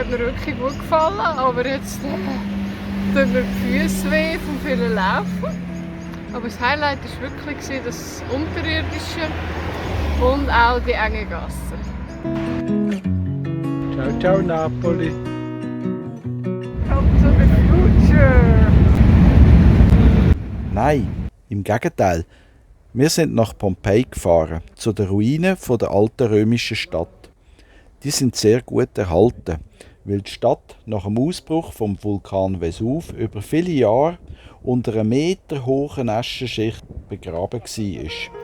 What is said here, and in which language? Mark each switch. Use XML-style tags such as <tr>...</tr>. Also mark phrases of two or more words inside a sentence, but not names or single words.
<de>wirklich gut gefallen, aber jetzt tun mir die Füße weh vom vielen Laufen. Aber das Highlight war wirklich das Unterirdische und auch die engen Gassen.</de> <it>Ciao, ciao Napoli.</it> <en>Come to the future!</en> <de>Nein, im Gegenteil. Wir sind nach Pompeji gefahren, zu den Ruinen der alten römischen Stadt. Die sind sehr gut erhalten, weil die Stadt nach dem Ausbruch vom Vulkan Vesuv über viele Jahre unter einer meterhohen Aschenschicht begraben war.</de>